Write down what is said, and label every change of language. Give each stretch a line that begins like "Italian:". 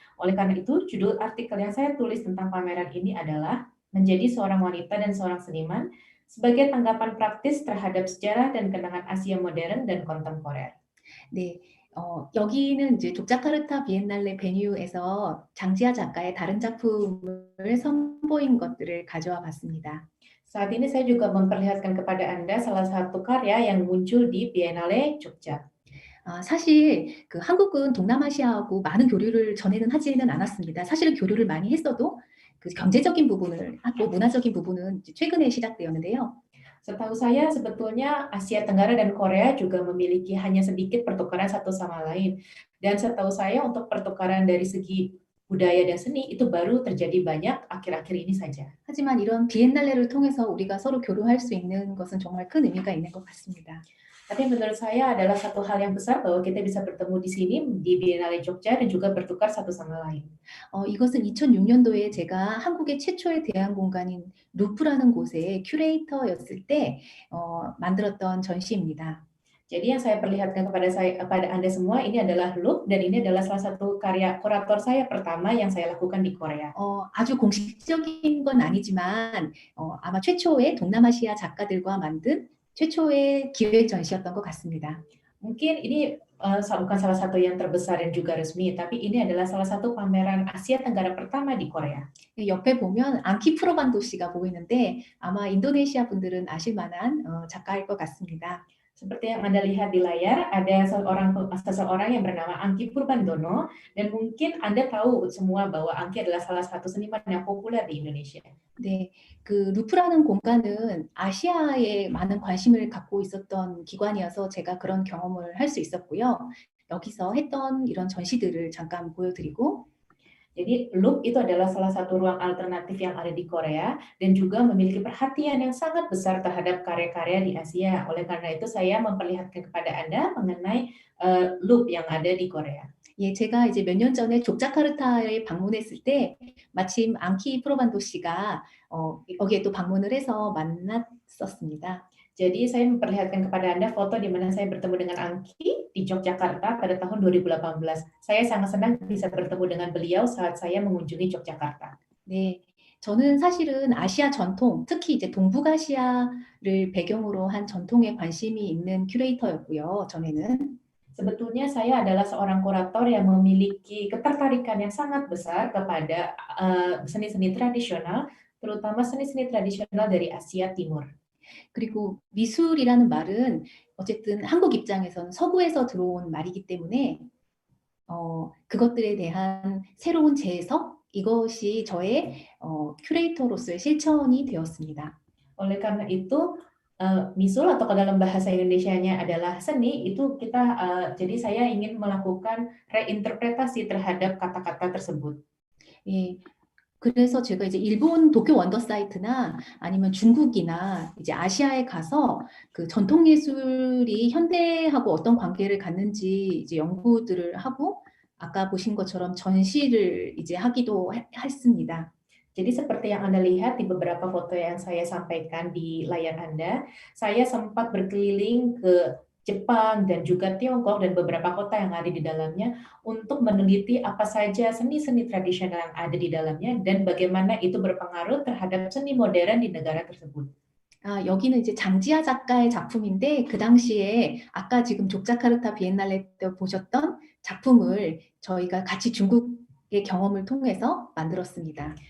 Indonesian: Oleh karena itu, judul artikel yang saya tulis tentang pameran ini adalah Menjadi Seorang Wanita dan Seorang Seniman sebagai tanggapan praktis terhadap sejarah dan kenangan Asia modern dan kontemporer.
Korean: 네, 여기는 이제 족자카르타 비엔날레 베뉴에서 장지아 작가의 다른 작품을 선보인 것들을 가져와 봤습니다.
Indonesian: Saat ini saya juga memperlihatkan kepada Anda salah satu karya yang muncul di Biennale Jogja.
Korean: 사실 그 한국은 동남아시아하고 많은 교류를 전에는 하지는 않았습니다. 사실은 교류를 많이 했어도 그 경제적인 부분을 하고 문화적인 부분은 이제 최근에 시작되었는데요.
Indonesian: Setahu saya sebetulnya Asia Tenggara dan Korea juga memiliki hanya sedikit pertukaran satu sama lain. Dan setahu saya untuk pertukaran dari segi budaya dan seni itu baru terjadi banyak akhir-akhir ini saja.
Korean: 하지만 이런 비엔날레를 통해서 우리가 서로 교류할 수 있는 것은 정말 큰 의미가 있는 것 같습니다.
Indonesian: Tapi menurut saya adalah satu hal yang besar bahwa kita bisa bertemu di sini di Biennale Jogja dan juga bertukar satu sama lain.
Korean: 이것은 2006년도에 제가 한국의 최초의 대한 공간인 루프라는 곳에 큐레이터였을 때 만들었던 전시입니다.
Indonesian: Jadi yang saya perlihatkan kepada Anda semua ini adalah loop dan ini adalah salah satu karya kurator saya pertama yang saya lakukan di Korea.
Korean: 아주 공식적인 건 아니지만 아마 최초의 동남아시아 작가들과 만든 최초의 기획 전시였던 것 같습니다.
Indonesian: Mungkin ini bukan salah satu yang terbesar dan juga resmi, tapi ini adalah salah satu pameran Asia Tenggara pertama di Korea.
Korean: 옆에 보면 앙키 프로반도 씨가 보이는데 아마 인도네시아 분들은 아실 만한 작가일 것 같습니다.
Indonesian: Seperti yang Anda lihat di layar, ada seseorang yang bernama Angki Purbandono, dan mungkin Anda tahu semua bahwa Angki adalah salah satu seniman yang populer di Indonesia.
Korean: 네, 그 루프라는 공간은 아시아에 많은 관심을 갖고 있었던 기관이어서 제가 그런 경험을 할 수 있었고요. 여기서 했던 이런 전시들을 잠깐 보여드리고
Indonesian: Jadi Loop itu adalah salah satu ruang alternatif yang ada di Korea dan juga memiliki perhatian yang sangat besar terhadap karya-karya di Asia. Oleh karena itu saya memperlihatkan kepada Anda mengenai Loop yang ada di Korea.
Korean: 예, 제가 이제 몇 년 전에 족자카르타에 방문했을 때 마침 앙키 프로반도 씨가 여기에 또 방문을 해서 만났었습니다.
Indonesian: Jadi saya memperlihatkan kepada Anda foto di mana saya bertemu dengan Angki di Yogyakarta pada tahun 2018. Saya sangat senang bisa bertemu dengan beliau saat saya mengunjungi Yogyakarta.
Korean: 네, 저는 사실은 아시아 전통, 특히 이제 동북아시아를 배경으로 한 전통에 관심이 있는 큐레이터였고요. 전에는.
Indonesian: Sebetulnya saya adalah seorang kurator yang memiliki ketertarikan yang sangat besar kepada seni-seni tradisional, terutama seni-seni tradisional dari Asia Timur.
Korean: 그리고 미술이라는 말은 어쨌든 한국 입장에서는 서구에서 들어온 말이기 때문에 그것들에 대한 새로운 재해석, 이것이 저의 큐레이터로서의 실천이 되었습니다.
Indonesian: Oleh karena itu, misul atau ke dalam bahasa Indonesianya adalah seni, itu jadi saya ingin melakukan reinterpretasi terhadap kata-kata tersebut.
Korean: 예. 그래서 제가 이제 일본 도쿄 원더 사이트나 아니면 중국이나 이제 아시아에 가서 그 전통 예술이 현대하고 어떤 관계를 갖는지 이제 연구들을 하고 아까 보신 것처럼 전시를 이제 하기도 했습니다.
Indonesian: Jadi seperti yang Anda lihat di beberapa foto yang saya sampaikan di layar Anda, saya sempat berkeliling ke Jepang dan juga Tiongkok dan beberapa kota yang ada di dalamnya untuk meneliti apa saja seni-seni tradisional yang ada di dalamnya dan bagaimana itu berpengaruh terhadap seni modern di negara tersebut.
Korean: 여기는 이제 장지아 작가의 작품인데 그 당시에 아까 지금 족자카르타 비엔날레 때 보셨던 작품을 저희가 같이 중국의 경험을 통해서 만들었습니다.